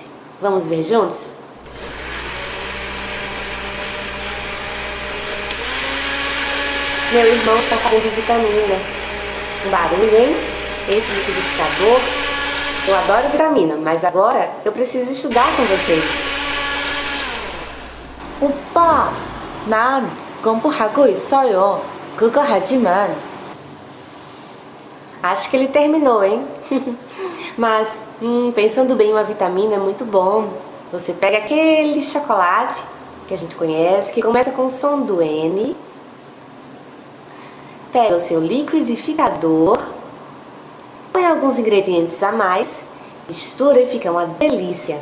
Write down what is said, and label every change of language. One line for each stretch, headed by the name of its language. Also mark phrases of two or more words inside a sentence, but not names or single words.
Portuguese: Vamos ver juntos? Meu irmão está fazendo vitamina. Um barulho, hein? Esse liquidificador. Eu adoro vitamina, mas agora eu preciso estudar com vocês.
Korean: 오빠, 난 공부하고 있어요. 그거 하지만.
Portuguese: Acho que ele terminou, hein? Mas, pensando bem, uma vitamina é muito bom. Você pega aquele chocolate que a gente conhece, que começa com o som do N. Pega o seu liquidificador, põe alguns ingredientes a mais, mistura e fica uma delícia.